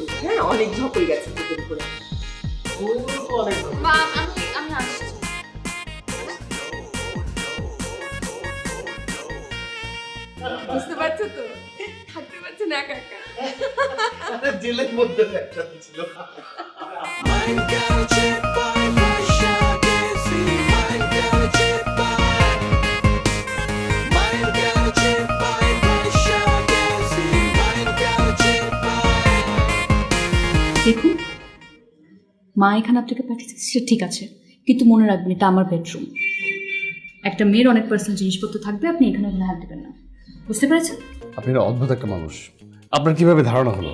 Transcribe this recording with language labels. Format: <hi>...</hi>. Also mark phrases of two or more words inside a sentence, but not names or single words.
<bn>হ্যাঁ, অনেক ঝকল গেছে তোদের উপরে। মা আমি আসছি। বুঝতে পারছো তো, থাকতে পারছে না একা একা। জেলের মধ্যে একসাথে ছিল। Mein Geld by Shaggy, mein Geld by Mein Geld by Shaggy, mein Geld by দেখুন, মা এখানে আপনাকে পাঠিয়েছে সেটা ঠিক আছে, কিন্তু মনে রাখবেন এটা আমার বেডরুম। একটা মেয়ের অনেক পার্সোনাল জিনিসপত্র থাকবে, আপনি এখানে ওখানে হাত দেবেন না, বুঝতে পেরেছেন? আপনি একটা অদ্ভুত একটা মানুষ। আপনার কিভাবে ধারণা হলো?</bn>